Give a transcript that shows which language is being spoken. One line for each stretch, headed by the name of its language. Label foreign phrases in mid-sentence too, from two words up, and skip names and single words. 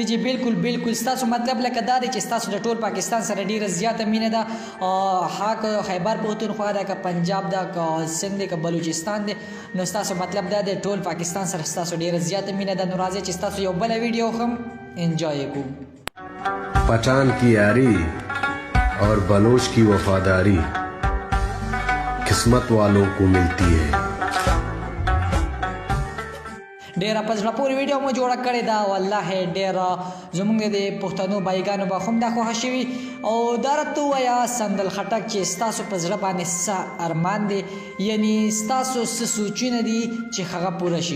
Pashto: جی بالکل ستاسو مطلب لکه دا دی چې ستاسو د ټول پاکستان سره ډیره زیاته مینه ده ها خیبر پختونخوا ده که پنجاب ده که سند ده که بلوچستان ده نو ستاسو مطلب دا دی ټول پاکستان سره ستاسو ډیره زیاته مینه ده نو راځئ چې ستاسو یو بله ویډیو هم انجوای کړو
Urdu: پٹھان کی یاری اور بلوچ کی وفاداری قسمت والوں کو ملتی ہے
Pashto: ډیره په زړه پورې ویډیو مو جوړه کړې ده والله ډیره زموږ د پښتنو بایګانو به هم دا خوښه شوي او دا راته ووایه سندل خټک چې ستاسو په زړه باندې څه ارمان دی یعنی ستاسو څه سوچونه دي چې هغه پوره شي